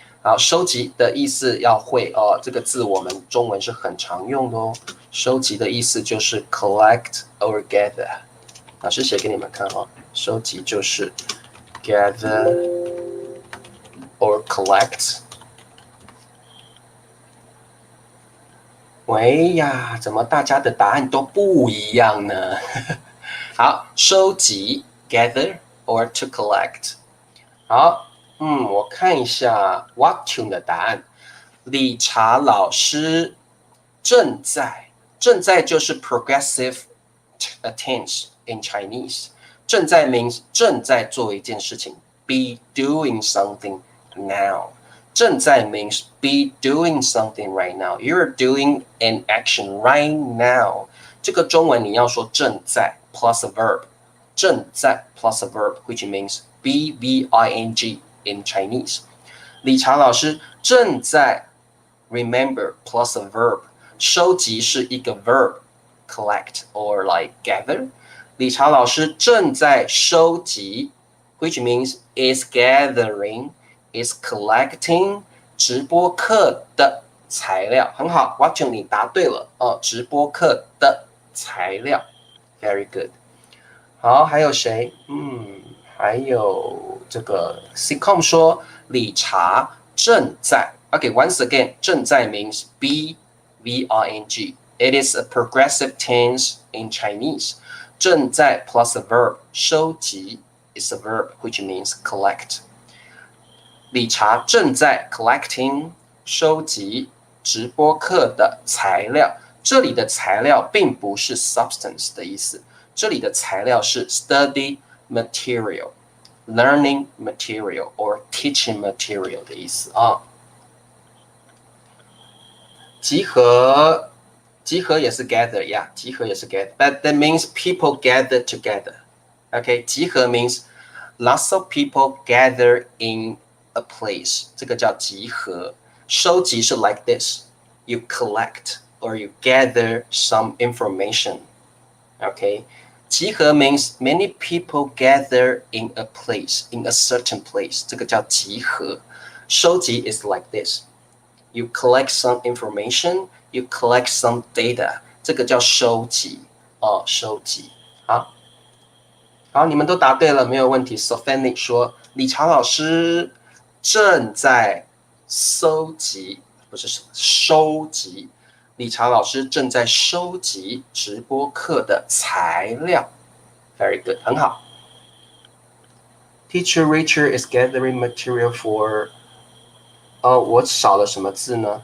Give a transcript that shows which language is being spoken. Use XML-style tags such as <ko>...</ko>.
<zh>好，收集的意思要会这个字我们中文是很常用的收集的意思就是</zh> <en>collect or gather。</en> <zh>老师写给你们看收集就是</zh> <en>gather or collect。</en> <zh>喂呀，怎么大家的答案都不一样呢？</zh> <en>好，收集 gather or to collect。</en> <zh>好，我看一下 Waktune 的答案。理查老师正在就是</zh> <en>progressive tense in Chinese。</en> <zh>正在</zh> <en>means</en> <zh>正在做一件事情 ，</zh> <en>be doing something now。正在 means be doing something right now. You're doing an action right now.</en> <zh>这个中文你要说正在</zh> <en>plus a verb. 正在 plus a verb, which means BVING in Chinese.</en> <zh>理查老师正在</zh> <en>remember plus a verb.</en> <zh>收集是一个</zh> <en>verb, collect or like gather.</en> <zh>理查老师正在收集</zh> <en>which means is gathering.is collecting</en> <zh>直播课的材料，很好 ，Watching 你答对了哦，直播课的材料 ，</zh> <en>very good。</en> <zh>好，还有谁？还有这个 Ccom 说理查正在。</zh> <en>OK，once again，</en> <zh>正在</zh> <en>means be VRNG。 It is a progressive tense in Chinese。正在 plus a verb， 收集 is a verb which means collect。</en> <zh>理查正在</zh> <en>collecting</en> <zh>收集直播课的材料。这里的材料并不是 substance 的意思，这里的材料是</zh> <en>study material、learning material or teaching material</en> <zh>的意思啊。集合也是</zh> <en>gather 呀，集合也是 gather，but that means people gather together。OK， 集合 means lots of people gather in a place，</en> <zh>这个叫集合。收集是</zh> <en>like this，you collect or you gather some information。 Okay， 集合 means many people gather in a place, in a certain place，</en> <zh>这个叫集合。</zh> <en>收集 is like this，you collect some information, you collect some data，</en> <zh>这个叫收集哦，收集。好，你们都答对了，没有问题。Sophanie 说，理查老师正在收集，不是收集。理查老师正在收集直播课的材料 ，</zh> <en>very good，</en> <zh>很好。</zh> <en>Teacher Richard is gathering material for，</en> <zh>我少了什么字呢？</zh>